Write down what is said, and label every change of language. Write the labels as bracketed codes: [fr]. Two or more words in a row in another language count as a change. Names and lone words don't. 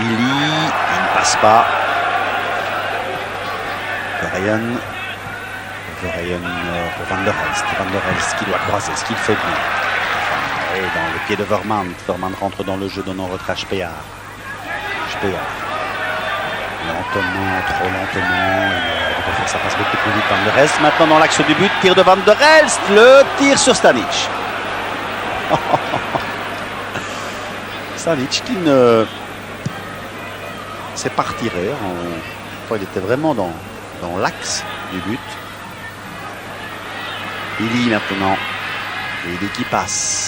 [fr] Il ne passe pas. Verheyen pour Van der Rest. Van der Rest qui doit croiser, ce qu'il fait bien. Enfin, dans le pied de Vermaat. Vermaat rentre dans le jeu, donnant retrait à Speer. Lentement, trop lentement. Ça passe beaucoup plus vite. Van der Rest maintenant dans l'axe du but. Tir de Van der Rest. Le tir sur Stanic. Stanic qui ne s'est pas retiré. Il était vraiment dans l'axe du but. Ili maintenant. Ili qui passe.